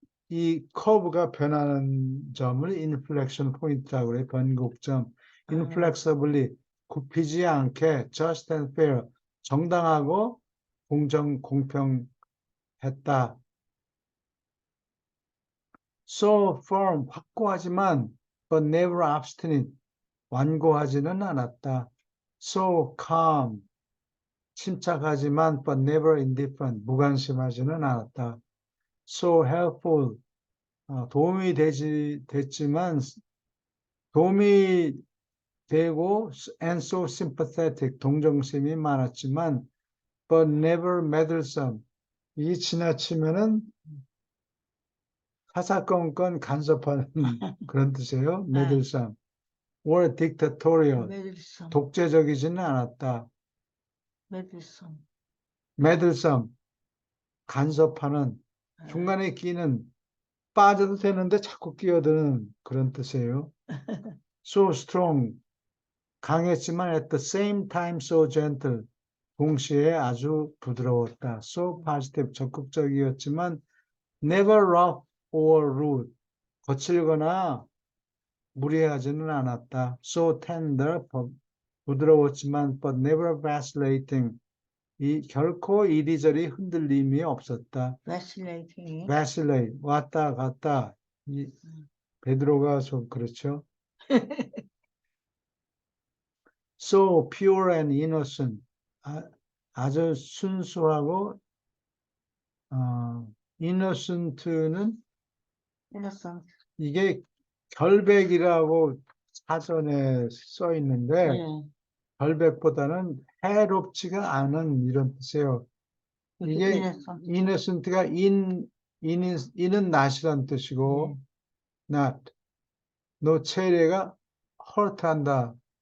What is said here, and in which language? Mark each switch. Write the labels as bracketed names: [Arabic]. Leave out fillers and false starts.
[Korean] 이 커브가 변하는 점을 인플렉션 포인트라고 그래요. 변곡점. inflexibly 굽히지 않게 [English] just and fair [Korean] 정당하고 공평했다. [English] So firm [Korean] 확고하지만 [English] but never obstinate [Korean] 완고하지는 않았다. [English] So calm [Korean] 침착하지만 [English] but never indifferent [Korean] 무관심하지는 않았다. [English] So helpful [Korean] 도움이 됐지만 도움이 되고 [English] and so sympathetic [Korean] 동정심이 많았지만 [English] but never meddlesome [Korean] 이 지나치면은 사사건건 간섭하는 그런 뜻이에요. [English] meddlesome or dictatorial [Korean] 메들섬. 독재적이지는 않았다. 메들섬. meddlesome 간섭하는 중간에 끼는 빠져도 되는데 자꾸 끼어드는 그런 뜻이에요. [English] So strong [Korean] 강했지만 [English] at the same time so gentle [Korean] 동시에 아주 부드러웠다. [English] So positive [Korean] 적극적이었지만 [English] never rough or rude [Korean] 거칠거나 무례하지는 않았다. [English] So tender [Korean] 부드러웠지만 [English] but never vacillating [Korean] 결코 이리저리 흔들림이 없었다. [English] vacillating. [Korean] vacillate 왔다 갔다 베드로가 좀 그렇죠. [English] So pure and innocent [Korean] 아주 순수하고 [English] innocent는 innocent. [Korean] 이게 결백이라고 사전에 써 있는데 예. 결백보다는 해롭지가 않은 이런 뜻이에요. 이게 [English] innocent. [Korean] innocent가 in은 not이란 뜻이고 not 노체례가 hurt한다.